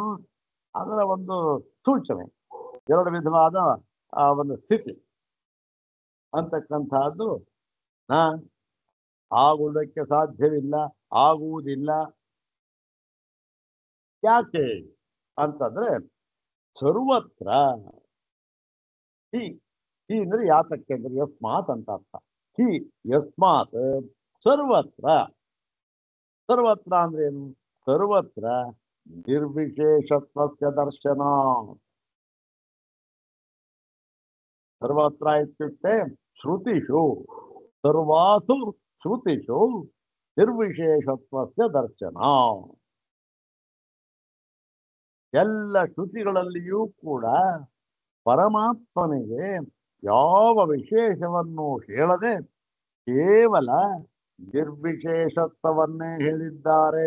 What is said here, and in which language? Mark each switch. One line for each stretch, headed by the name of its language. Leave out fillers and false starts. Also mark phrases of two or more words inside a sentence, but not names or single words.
Kannada: ಅದರ ಒಂದು ಸೂಚನೆ, ಎರಡು ವಿಧವಾದ ಒಂದು ಸ್ಥಿತಿ ಅಂತಕ್ಕಂಥದ್ದು ಆಗುವುದಕ್ಕೆ ಸಾಧ್ಯವಿಲ್ಲ, ಆಗುವುದಿಲ್ಲ. ಯಾಕೆ ಅಂತಂದ್ರೆ ಸರ್ವತ್ರ ಈ ಅಂದ್ರೆ ಯಾತಕ್ಕೆ ಅಂದ್ರೆ ಯಸ್ಮಾತ್ ಅಂತ ಅರ್ಥ.
Sanskrit: ಹಿ ಯಸ್ಮಾತ್ ಸರ್ವತ್ರ ಸರ್ವತ್ರ
Kannada: ಅಂದ್ರೆ ಏನು
Sanskrit: ಸರ್ವತ್ರ ನಿರ್ವಿಶೇಷತ್ವಸ್ಯ ದರ್ಶನ ಸರ್ವತ್ರ ಇತ್ಯುಕ್ತೆ ಶ್ರುತಿಷು ಸರ್ವಾಸು ಶ್ರುತಿಷು ನಿರ್ವಿಶೇಷತ್ವಸ್ಯ ದರ್ಶನ
Kannada: ಎಲ್ಲ ಶ್ರುತಿಗಳಲ್ಲಿಯೂ ಕೂಡ ಪರಮಾತ್ಮನಿಗೆ ಯಾವ ವಿಶೇಷವನ್ನು ಹೇಳದೆ ಕೇವಲ ನಿರ್ವಿಶೇಷತ್ವವನ್ನೇ ಹೇಳಿದ್ದಾರೆ.